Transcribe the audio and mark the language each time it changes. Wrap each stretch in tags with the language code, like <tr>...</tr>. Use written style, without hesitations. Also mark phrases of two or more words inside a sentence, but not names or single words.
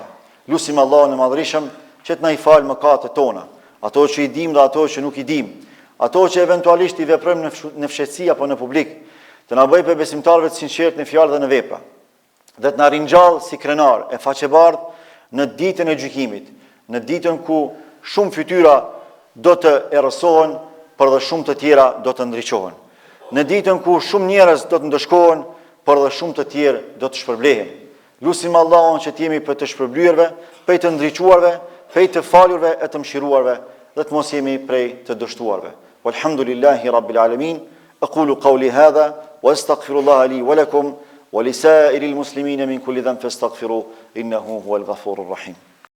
<sq>Lutim Allahun e Madhërisëm që të na i falë mëkatet tona, ato që i dim dhe ato që nuk i dim, ato që eventualisht i veprojmë në fshehtësi apo në publik, të na bëjë për besimtarëve të sinqertë në fjalë dhe në vepra, dhe të na ringjall si krenar e faqebardh në ditën e gjykimit, në ditën ku shumë fytyra do të errësohen, por dhe shumë të tjera do të ndriçohen. Në ditën ku shumë njerëz do të ndëshkohen, por dhe shumë të tjerë do të shpërblehen. Lutim Allahun që të jemi për të shpërblyer, për të ndriçuarve, për të falurve e të mëshiruarve, dhe të mos jemi prej të dështuarve.</sq> <ar>والحمد لله رب العالمين أقول قولي هذا وأستغفر الله لي ولكم ولسائر المسلمين من كل ذنب فاستغفروه إنه هو الغفور الرحيم.</ar>